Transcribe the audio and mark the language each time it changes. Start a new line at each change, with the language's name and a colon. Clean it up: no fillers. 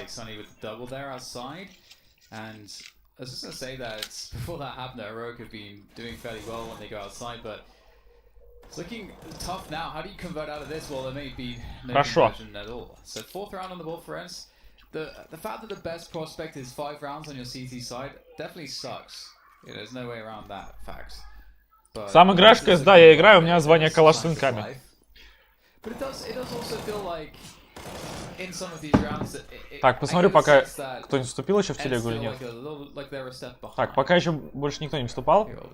English: Sunny with the double there outside. And I was just going to say that before that happened, Heroic have been doing fairly well when they go outside, but it's looking tough now. How do you convert out of this? Well, there may be no conversion at all. So 4th round on the board for ENCE. The fact that the best prospect is 5 rounds on your CT side definitely sucks. Yeah, there's no way around that fact. But
Russian: сам играешь в CS? Да, я играю, у меня звание калаш с инками.
English: But it does also feel like in some of these rounds
Russian: так, посмотрю, пока кто-нибудь вступил еще в телегу или нет. Так, пока еще больше никто не вступал.